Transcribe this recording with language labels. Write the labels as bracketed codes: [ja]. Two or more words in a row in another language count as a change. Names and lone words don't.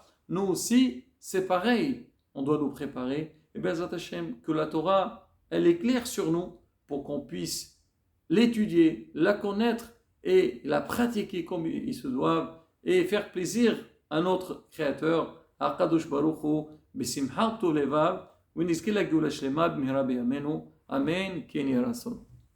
[fr] Nous aussi, c'est pareil, on doit nous préparer. Et bien, Zat Hashem, que la Torah, elle est claire sur nous pour qu'on puisse l'étudier, la connaître et la pratiquer comme il se doit et faire plaisir à notre Créateur, [he] הקדוש ברוך הוא, בשמחת לבב, ונזכה לגאולה שלמה במהרה בימינו, אמן כן יהי רצון.